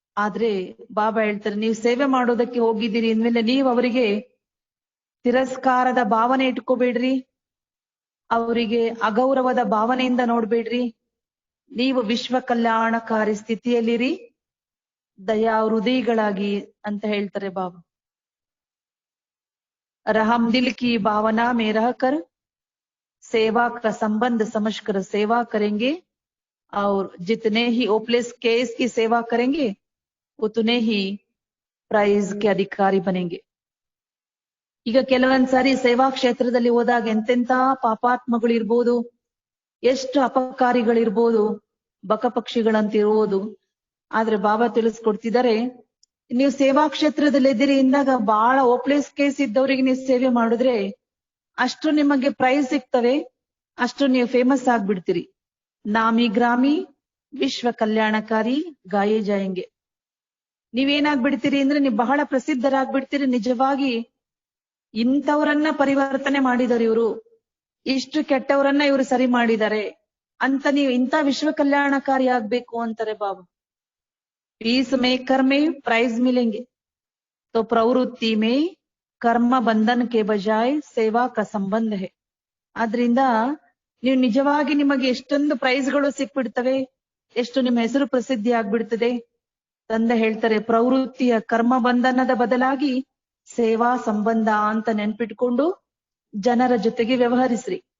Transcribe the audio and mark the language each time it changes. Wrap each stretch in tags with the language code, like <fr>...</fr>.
<kn>ಆದ್ರೆ ಬಾಬಾ ಹೇಳ್ತಾರೆ, ನೀವು ಸೇವೆ ಮಾಡೋದಕ್ಕೆ ಹೋಗಿದ್ದೀರಿ ಅಂದ್ಮೇಲೆ ನೀವು ಅವರಿಗೆ ತಿರಸ್ಕಾರದ ಭಾವನೆ ಇಟ್ಕೋಬೇಡ್ರಿ, ಅವರಿಗೆ ಅಗೌರವದ ಭಾವನೆಯಿಂದ ನೋಡ್ಬೇಡ್ರಿ. ನೀವು ವಿಶ್ವ ಕಲ್ಯಾಣಕಾರಿ ಸ್ಥಿತಿಯಲ್ಲಿರಿ, ದಯಾ ಹೃದಯಗಳಾಗಿ ಅಂತ ಹೇಳ್ತಾರೆ ಬಾಬಾ.</kn> <hi>रहम दिल की भावना में रहकर सेवा का संबंध समझकर सेवा करेंगे और जितने ही ओपलेस केस की सेवा करेंगे उतने ही ಪ್ರೈಸ್ ಗೆ ಅಧಿಕಾರಿ ಬನೆಂಗೆ.</hi> <kn>ಈಗ ಕೆಲವೊಂದ್ಸಾರಿ ಸೇವಾ ಕ್ಷೇತ್ರದಲ್ಲಿ ಹೋದಾಗ ಎಂತೆಂತ ಪಾಪಾತ್ಮಗಳು ಇರ್ಬೋದು, ಎಷ್ಟು ಅಪಕಾರಿಗಳಿರ್ಬೋದು, ಬಕಪಕ್ಷಿಗಳಂತಿರ್ಬೋದು. ಆದ್ರೆ ಬಾಬಾ ತಿಳಿಸ್ಕೊಡ್ತಿದ್ದಾರೆ, ನೀವು ಸೇವಾ ಕ್ಷೇತ್ರದಲ್ಲಿ ಇದ್ದೀರಿ ಇಂದಾಗ ಬಹಳ ಓಪ್ಲೇಸ್ ಕೇಸ್ ಇದ್ದವರಿಗೆ ನೀವು ಸೇವೆ ಮಾಡಿದ್ರೆ ಅಷ್ಟು ನಿಮಗೆ ಪ್ರೈಸ್ ಸಿಗ್ತವೆ, ಅಷ್ಟು ನೀವು ಫೇಮಸ್ ಆಗ್ಬಿಡ್ತೀರಿ.</kn> <hi>ನಾಮಿ ಗ್ರಾಮಿ ವಿಶ್ವ ಕಲ್ಯಾಣಕಾರಿ ಗಾಯೇ ಜಾಯಂಗೆ.</hi> <kn>ನೀವೇನಾಗ್ಬಿಡ್ತೀರಿ ಅಂದ್ರೆ ನೀವು ಬಹಳ ಪ್ರಸಿದ್ಧರಾಗ್ಬಿಡ್ತೀರಿ. ನಿಜವಾಗಿ ಇಂಥವ್ರನ್ನ ಪರಿವರ್ತನೆ ಮಾಡಿದಾರೆ ಇವರು, ಇಷ್ಟು ಕೆಟ್ಟವರನ್ನ ಇವರು ಸರಿ ಮಾಡಿದ್ದಾರೆ ಅಂತ ನೀವು ಇಂಥ ವಿಶ್ವ ಕಲ್ಯಾಣಕಾರಿ ಆಗ್ಬೇಕು ಅಂತಾರೆ ಬಾಬಾ.</kn> <hi>पीस मेकर में प्राइज मिलेंगे तो प्रवृत्ति में कर्म बंधन के बजाय सेवा का संबंध है.</hi> <kn>ಆದ್ರಿಂದ ನೀವು ನಿಜವಾಗಿ ನಿಮಗೆ ಎಷ್ಟೊಂದು ಪ್ರೈಸ್ಗಳು ಸಿಕ್ಬಿಡ್ತವೆ, ಎಷ್ಟು ನಿಮ್ಮ ಹೆಸರು ಪ್ರಸಿದ್ಧಿ ಆಗ್ಬಿಡ್ತದೆ. ತಂದೆ ಹೇಳ್ತಾರೆ, ಪ್ರವೃತ್ತಿಯ ಕರ್ಮ ಬಂಧನದ ಬದಲಾಗಿ ಸೇವಾ ಸಂಬಂಧ ಅಂತ ನೆನ್ಪಿಟ್ಕೊಂಡು ಜನರ ಜೊತೆಗೆ ವ್ಯವಹರಿಸ್ರಿ.</kn>